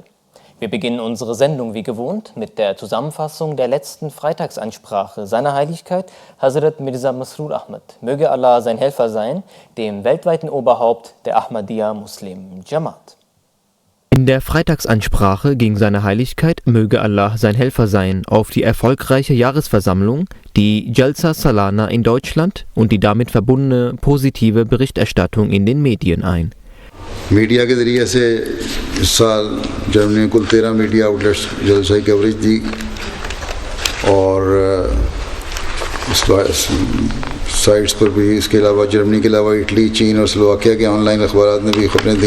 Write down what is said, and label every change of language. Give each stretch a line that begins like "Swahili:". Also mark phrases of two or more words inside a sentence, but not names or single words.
German: Wir beginnen unsere Sendung wie gewohnt mit der Zusammenfassung der letzten Freitagsansprache seiner Heiligkeit Hazrat Mirza Masroor Ahmad, möge Allah sein Helfer sein, dem weltweiten Oberhaupt der Ahmadiyya Muslim Jamaat. In der Freitagsansprache ging seine Heiligkeit, möge Allah sein Helfer sein, auf die erfolgreiche Jahresversammlung, die Jalsa Salana in Deutschland und die damit verbundene positive Berichterstattung in den Medien ein.
Urdu: میڈیا کے ذریعے سے اس سال جرمنی میں کل 13 میڈیا آؤٹ لیٹس جلسہ کی کوریج دی اور اس سائٹس پر بھی اس کے علاوہ جرمنی کے علاوہ اٹلی، چین اور سلوواکیہ کے آن لائن اخبارات میں بھی خبریں دی.